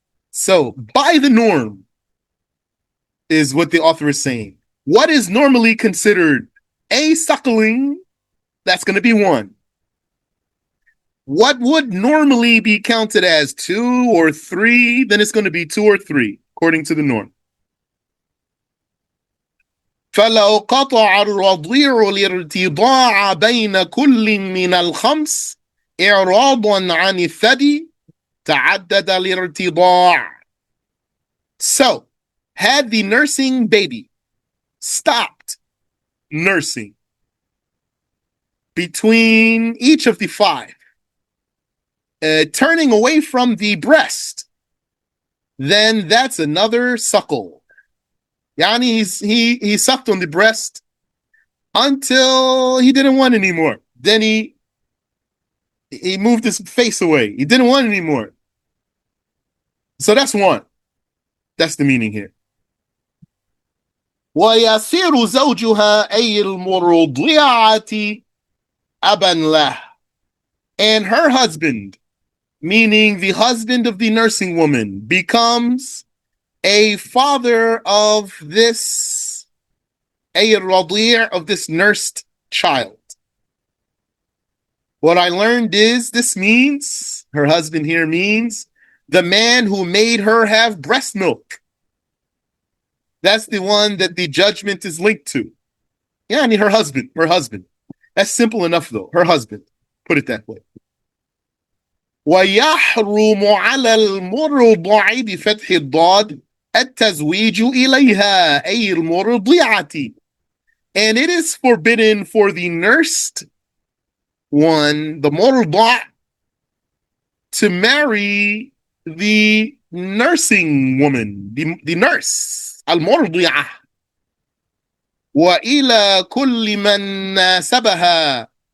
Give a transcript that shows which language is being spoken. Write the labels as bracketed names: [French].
[English] So by the norm is what the author is saying. What is normally considered a suckling? That's going to be 1. What would normally be counted as 2 or 3? Then it's going to be 2 or 3, according to the norm. [Arabic] فلو قطع الرضيع الارتضاع بين كل من الخمس إعراضا عن الثدي تعدد الارتضاع. [English] So, had the nursing baby stopped nursing between each of the 5, turning away from the breast, then that's another suckle. Yani he sucked on the breast until he didn't want anymore. Then he moved his face away. He didn't want anymore. So that's 1. That's the meaning here. [Arabic] ويصير زوجها أي المرضعة أبا له. [English] And her husband, meaning the husband of the nursing woman, becomes a father of this, of this nursed child. What I learned is this means, her husband here means, the man who made her have breast milk. That's the one that the judgment is linked to. Yeah, I mean her husband. That's simple enough though, her husband. Put it that way. [Arabic] ويحرم على المرضع بفتح الضاد التزويج إليها أي المرضعة. [English] And it is forbidden for the nursed one, the مرضع, to marry the nursing woman, the nurse, المرضعة. [Arabic] وإلى كل من ناسبها.